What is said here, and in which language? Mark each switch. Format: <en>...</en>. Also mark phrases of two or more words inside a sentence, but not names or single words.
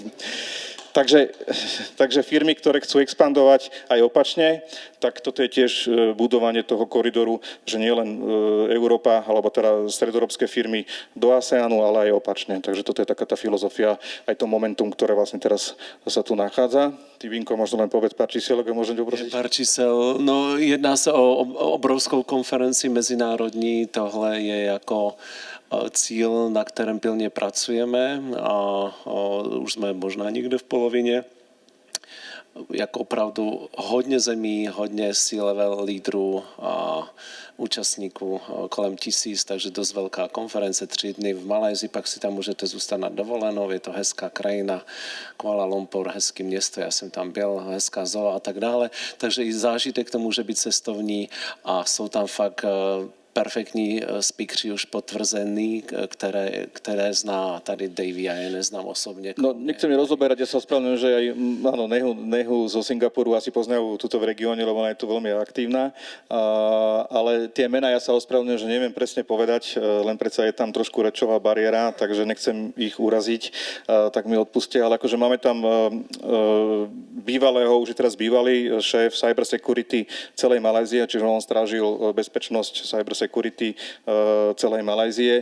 <sk>Takže firmy, ktoré chcú expandovať aj opačne, tak toto je tiež budovanie toho koridoru, že nie len Európa, alebo teda stredoeurópske firmy do ASEANu, ale aj opačne. Takže toto je taká tá filozofia, aj to momentum, ktoré vlastne teraz sa tu nachádza. Ty, Vinko, možno len povedz pár čísiel, ak môžem ťa poprosiť.</sk> <cs>Pár čísel. No, jedná sa o obrovskou konferencii mezinárodní. Tohle je jako cíl, na kterém pilně pracujeme a už jsme možná někde v polovině. Jak opravdu hodně zemí, hodně C-level lídrů a účastníků, kolem 1000, takže dost velká konference, 3 dny v Malajsii, pak si tam můžete zůstat na dovolenou, je to hezká krajina, Kuala Lumpur, hezký město, já jsem tam byl, hezká zoo a tak dále, takže i zážitek to může být cestovní a jsou tam fakt perfektní speakři už potvrzení, které zná tady Davey a</cs> <sk>ja neznám osobne. No, nechcem rozoberať, ja sa ospravedlňujem, že aj áno, Nehu zo Singapuru asi poznajú túto v regióne, lebo ona je tu veľmi aktívna, ale tie mená ja sa ospravedlňujem, že neviem presne povedať, len predsa je tam trošku rečová bariéra, takže nechcem ich uraziť, tak mi odpustia, ale akože máme tam bývalého, už je teraz bývalý šéf</sk> <en>cyber security</en> <sk>celej Malajzie, čiže on strážil bezpečnosť</sk> <en>cyber security</en> <sk>celej Malajzie.</sk>